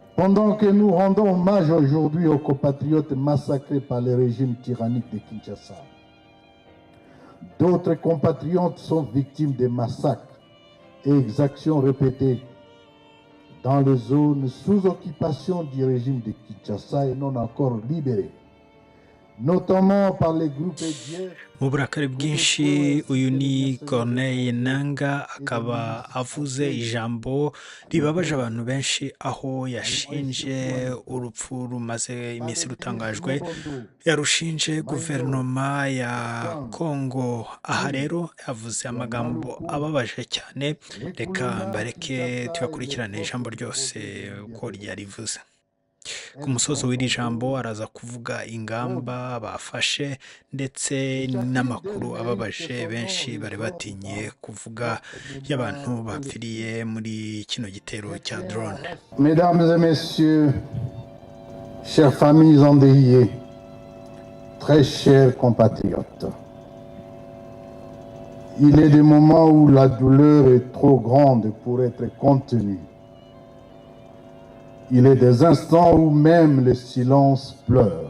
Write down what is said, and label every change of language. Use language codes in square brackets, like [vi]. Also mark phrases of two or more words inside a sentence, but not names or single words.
[fr] Pendant que nous rendons hommage aujourd'hui aux compatriotes massacrés par le régime tyrannique de Kinshasa, d'autres compatriotes sont victimes de massacres et exactions répétées dans les zones sous occupation du régime de Kinshasa et non encore libérées, notamment par les groupes EDF. [rw] mu burakari bwinshi uyu ni Corneille Nangaa akaba avuze ijambo ribabaje abantu benshi aho yashinje urupfu rumaze iminsi rutangajwe yarushinje guverinoma ya Congo. Aha rero yavuze amagambo ababaje cyane, reka mbareke tuyakurikirane ijambo ryose uko ryarivuze. Ku musozo w'iri jambo araza kuvuga ingamba bafashe ndetse n'amakuru ababaje benshi bari batinye kuvuga y'abantu bapfiriye muri kino gitero cya drone. [fr] Mesdames et messieurs, chères familles endeuillées, très chers compatriotes, il est des moments où la douleur est trop grande pour être contenue. Il est des instants où même le silence pleure.